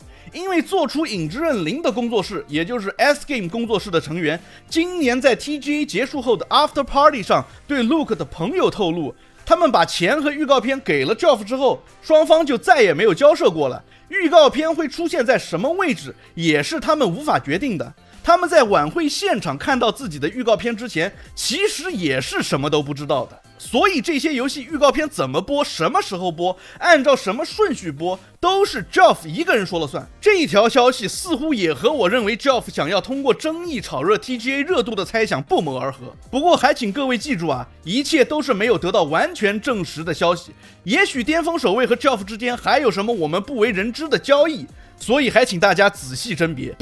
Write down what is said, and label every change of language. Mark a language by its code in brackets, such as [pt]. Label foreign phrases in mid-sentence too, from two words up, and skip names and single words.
[zh] 因為做出影之刃0的工作室，也就是 S Game 工作室的成員，今年在 TGA 結束後的 [en] After Party [zh] 上對 Luke 的朋友透露，他們把錢和預告片給了 Geoff 之後，雙方就再也沒有交涉過了。預告片會出現在什麼位置，也是他們無法決定的。他們在晚會現場看到自己的預告片之前，其實也是什麼都不知道的。所以这些游戏預告片怎麼播，什麼時候播，按照什麼順序播，都是 Geoff 一個人說了算。這一條消息似乎也和我認為 Geoff 想要通過爭議炒熱 TGA 熱度的猜想不謀而合。不過還請各位記住啊，一切都是沒有得到完全證實的消息，也許巔峰守衛和 Geoff 之間還有什麼我們不為人知的交易，所以還請大家仔細甄別。